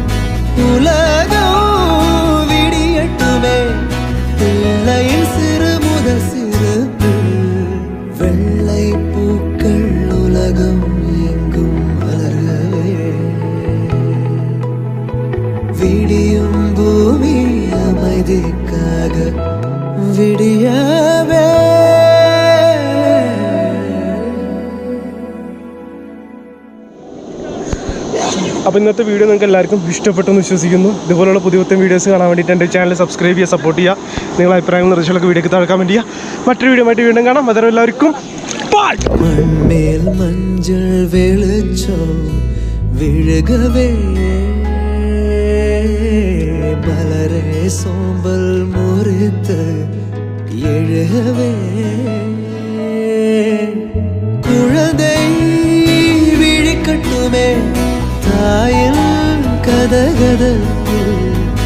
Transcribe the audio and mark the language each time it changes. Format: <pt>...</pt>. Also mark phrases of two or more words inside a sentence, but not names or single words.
<ta>உலகம் விடியட்டுமே பிள்ளையின் சிறு முதல் சிறப்பு வெள்ளை பூக்கள் உலகம் எங்கும் மலர்கவே விடியும் பூமி அமைதிக்காக விடியவே.</ta> <ml>അപ്പോൾ ഇന്നത്തെ വീഡിയോ നിങ്ങൾക്ക് എല്ലാവർക്കും ഇഷ്ടപ്പെട്ടെന്ന് വിശ്വസിക്കുന്നു. ഇതുപോലുള്ള പുതിയ പുതിയ വീഡിയോസ് കാണാൻ വേണ്ടിയിട്ട് എൻ്റെ ചാനൽ സബ്സ്ക്രൈബ് ചെയ്യുക, സപ്പോർട്ട് ചെയ്യുക. നിങ്ങളുടെ അഭിപ്രായങ്ങൾ നിർദ്ദേശങ്ങളൊക്കെ വീഡിയോക്ക് താഴെ കമൻറ്റ് ചെയ്യുക. മറ്റൊരു വീഡിയോ ആയിട്ട് വീണ്ടും കാണാം. അതുവരെ എല്ലാവർക്കും ബൈ.</ml> <ta>மண்மேல் மஞ்சள் வெளிச்சம் விழுகவே மலரே சோம்பல் முறித்து எழுகவே குழந்தை விழிக்கட்டுமே தாயின் கதகதப்பில்</ta>